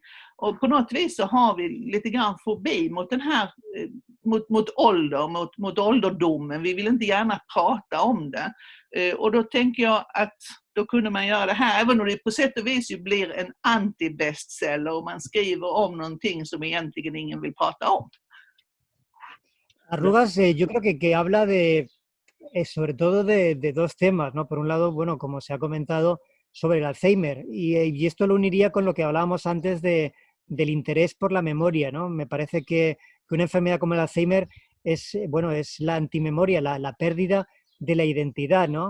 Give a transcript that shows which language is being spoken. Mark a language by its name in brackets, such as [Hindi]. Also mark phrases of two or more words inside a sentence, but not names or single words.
[Swedish] Och på något vis så har vi lite grann fobi mot den här, mot ålder, mot ålderdomen. Vi vill inte gärna prata om det. Och då tänker jag att då kunde man göra det här, även om det på sätt och vis ju blir en anti-bestseller och man skriver om någonting som egentligen ingen vill prata om. [Spanish] Arrugas, yo creo que habla de, sobre todo de dos temas, ¿no? Por un lado, bueno, como se ha comentado, sobre el Alzheimer, y esto lo uniría con lo que hablábamos antes del interés por la memoria, ¿no? Me parece que una enfermedad como el Alzheimer es, bueno, es la antimemoria, la pérdida de la identidad, ¿no?